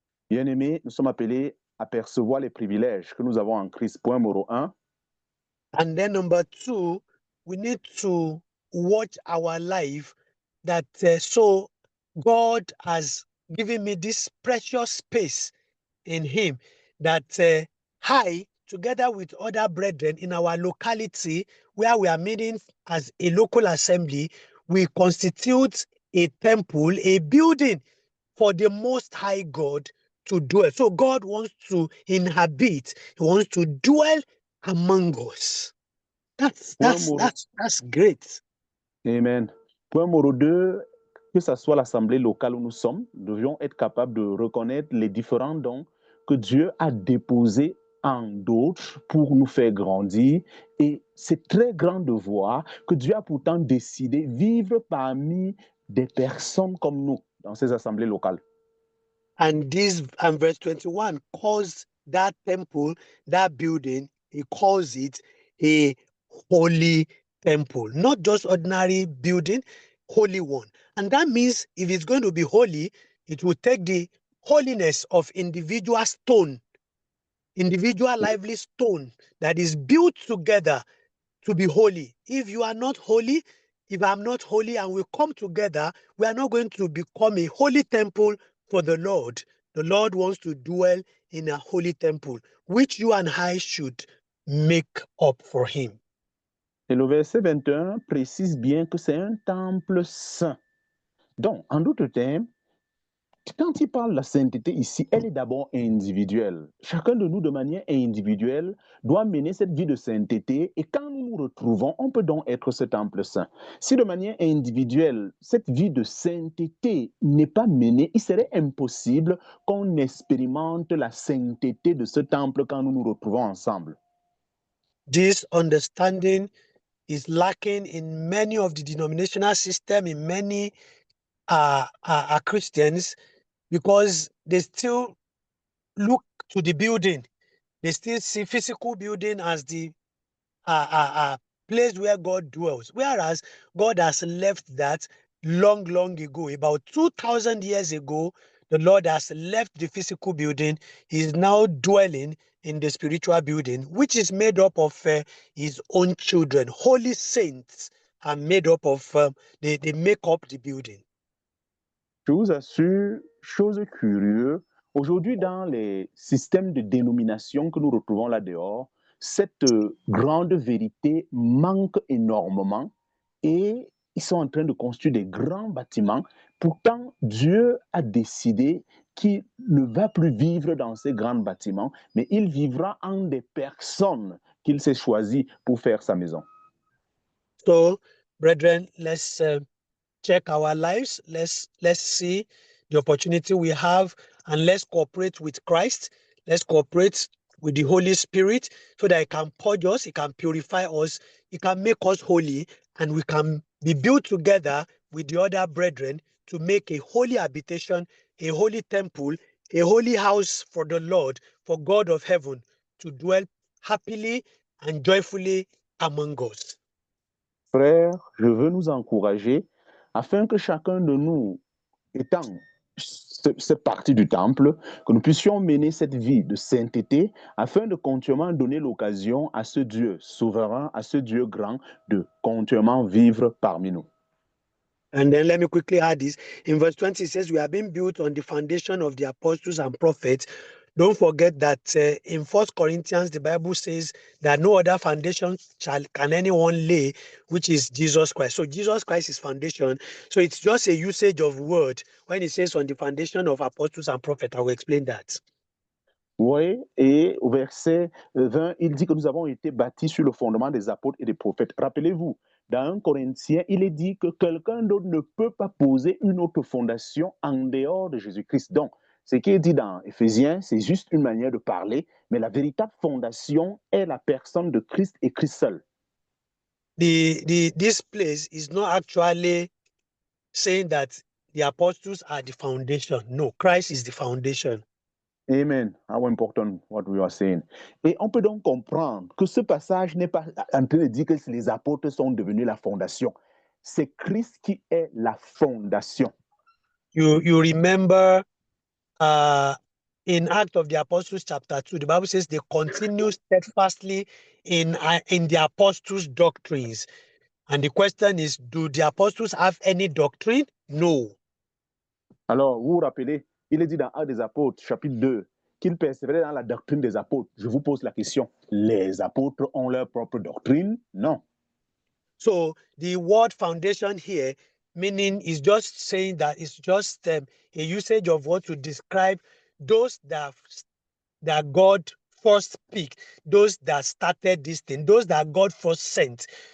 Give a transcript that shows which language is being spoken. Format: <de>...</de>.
<fr>Bien-aimés, nous sommes appelés à percevoir les privilèges que nous avons en Christ, point numéro 1.</fr> <en>And then number two, we need to watch our life that so God has given me this precious space in him that I, together with other brethren in our locality where we are meeting as a local assembly, we constitute a temple, a building for the Most High God to dwell. So God wants to inhabit, he wants to dwell among us. That's great. Amen.</en> <fr>Point numéro 2, que ce soit l'assemblée locale où nous sommes, nous devions être capables de reconnaître les différents dons que Dieu a déposés en d'autres pour nous faire grandir. Et c'est très grand de voir que Dieu a pourtant décidé de vivre parmi des personnes comme nous dans ces assemblées locales.</fr> <en>And verse 21 calls that temple, that building, he calls it a holy temple, not just ordinary building, holy one. And that means if it's going to be holy, it will take the holiness of individual stone, individual lively stone that is built together to be holy. If you are not holy, if I'm not holy and we come together, we are not going to become a holy temple for the Lord. The Lord wants to dwell in a holy temple, which you and I should make up for him.</en> <fr>Et le verset 21 précise bien que c'est un temple saint. Donc, en d'autres termes, quand il parle de la sainteté ici, elle est d'abord individuelle. Chacun de nous, de manière individuelle, doit mener cette vie de sainteté et quand nous nous retrouvons, on peut donc être ce temple saint. Si de manière individuelle, cette vie de sainteté n'est pas menée, il serait impossible qu'on expérimente la sainteté de ce temple quand nous nous retrouvons ensemble.</fr> <en>This understanding is lacking in many of the denominational system, in many Christians, because they still look to the building. They still see physical building as the place where God dwells, whereas God has left that long ago. About 2,000 years ago, the Lord has left the physical building. He is now dwelling in the spiritual building, which is made up of his own children. Holy saints are made up of, they make up the building.</en> <fr>Je vous assure, chose curieuse, aujourd'hui dans les systèmes de dénomination que nous retrouvons là dehors, cette grande vérité manque énormément et ils sont en train de construire des grands bâtiments. Pourtant, Dieu a décidé qu'il ne va plus vivre dans ces grands bâtiments, mais il vivra en des personnes qu'il s'est choisies pour faire sa maison.</fr> <en>So, brethren, let's check our lives. Let's see the opportunity we have and let's cooperate with Christ. Let's cooperate with the Holy Spirit so that it can purge us, it can purify us, it can make us holy, and we can be built together with the other brethren to make a holy habitation, a holy temple, a holy house for the Lord, for God of heaven to dwell happily and joyfully among us.</en> <fr>Frères, je veux nous encourager afin que chacun de nous, étant cette partie du temple, que nous puissions mener cette vie de sainteté afin de continuellement donner l'occasion à ce Dieu souverain, à ce Dieu grand, de continuellement vivre parmi nous.</fr> <en>And then let me quickly add this. In verse 20, it says, we are being built on the foundation of the apostles and prophets. Don't forget that in 1 Corinthians, the Bible says that no other foundation can anyone lay, which is Jesus Christ. So Jesus Christ is foundation. So it's just a usage of word. When it says on the foundation of apostles and prophets, I will explain that.</en> <fr>Oui, et au verset 20, il dit que nous avons été bâtis sur le fondement des apôtres et des prophètes. Rappelez-vous, dans 1 Corinthiens, il est dit que quelqu'un d'autre ne peut pas poser une autre fondation en dehors de Jésus-Christ. Donc, ce qui est dit dans Éphésiens, c'est juste une manière de parler, mais la véritable fondation est la personne de Christ et Christ seul.</fr> <en>This place is not actually saying that the apostles are the foundation. No, Christ is the foundation. Amen. How important what we are saying.</en> <fr>Et on peut donc comprendre que ce passage n'est pas en train de dire que les apôtres sont devenus la fondation. C'est Christ qui est la fondation.</fr> <en>You remember in Acts of the Apostles chapter 2, the Bible says they continue steadfastly in the apostles' doctrines. And the question is, do the apostles have any doctrine? No.</en> <fr>Alors, vous vous rappelez, il est dit dans Actes des Apôtres, chapitre 2, qu'ils persévéraient dans la doctrine des apôtres. Je vous pose la question, les apôtres ont leur propre doctrine? Non.</fr> <en>So the word foundation here, meaning is just saying that it's just a usage of what to describe those that God first picked, those that started this thing, those that God first sent.</en>